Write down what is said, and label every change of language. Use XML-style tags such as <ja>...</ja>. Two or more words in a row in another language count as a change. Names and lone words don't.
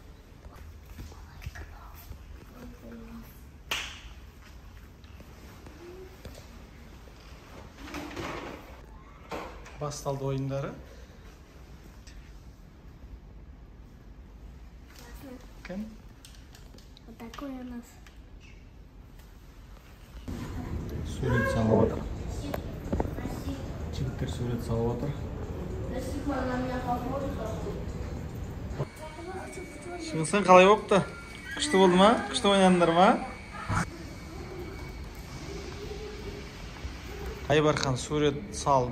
<kk>Басталды ойындары. Кім?</kk> <ru>Вот такой у нас.</ru> <kk>Сурет салып отыр. Жігіттер сурет салып отыр. Шығынсан қалай болыпты? Күшті болды ма? Күшті ойнадыңдар ма? Айбархан сурет салды.</kk>